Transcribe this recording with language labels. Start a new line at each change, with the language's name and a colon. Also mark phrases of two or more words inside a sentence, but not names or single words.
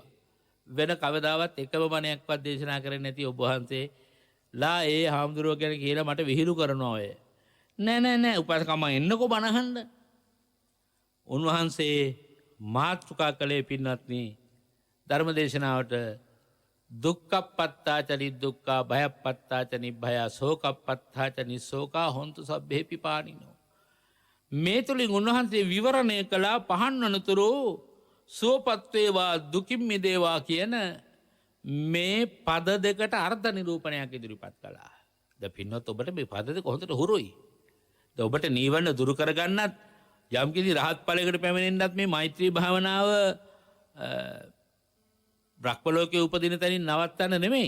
Sinhala: වෙන කවදාවත් එකම බණයක්වත් දේශනා කරන්නේ නැති ඔබ වහන්සේලා ඒ හාමුදුරුවෝ ගැන කියලා මට විහිළු කරනවා ඔය. නෑ උපස්කම එන්නකෝ බණහන්න. උන්වහන්සේ මාතෘකා කළේ පින්වත්නි ධර්ම දේශනාවට
Pali: දුක්ඛප්පත්තාච නිදුක්ඛා භයප්පත්තාච නිභයා ශෝකප්පත්තාච නිස්සෝකා හොන්තු සබ්බේ පිපානිනෝ.
Sinhala: මේ තුලින් උන්වහන්සේ විවරණය කළා පහන් වනතුරු සුවපත් වේවා දුකින් මිදේවා කියන මේ පද දෙකට අර්ථ නිරූපණයක් ඉදිරිපත් කළා. දැන් පින්වත් ඔබට මේ පද දෙක හොඳට හුරුයි. දැන් ඔබට නීවරණ දුරු කරගන්නත් යම්කිසි රහත් ඵලයකට පැමිණෙන්නත් මේ මෛත්‍රී භාවනාව බ්‍රහ්ම ලෝකයේ උපදින තැනින් නවත්තන්න නෙමෙයි.